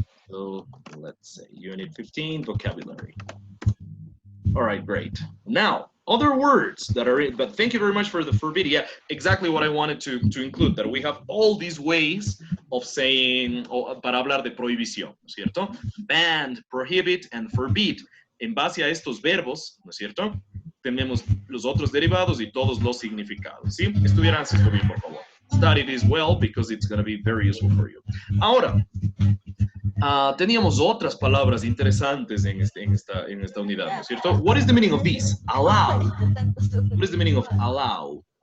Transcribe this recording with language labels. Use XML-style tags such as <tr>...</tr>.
<en>So let's say Unit 15, vocabulary. All right, great. Now, other words that are in, but thank you very much for the forbid. Yeah, exactly what I wanted to include, that we have all these ways of saying,</en> <es>para hablar de prohibición, ¿no es cierto?</es> <en>Banned, prohibit, and forbid.</en> <es>En base a estos verbos, ¿no es cierto? Tenemos los otros derivados y todos los significados, ¿sí? Estudieran esto bien, por favor.</es> <en>Study this well because it's going to be very useful for you.</en> <es>Ahora, teníamos otras palabras interesantes en esta unidad, ¿no es cierto?</es> <en>What is the meaning of this? Allow. What is the meaning of allow?</en>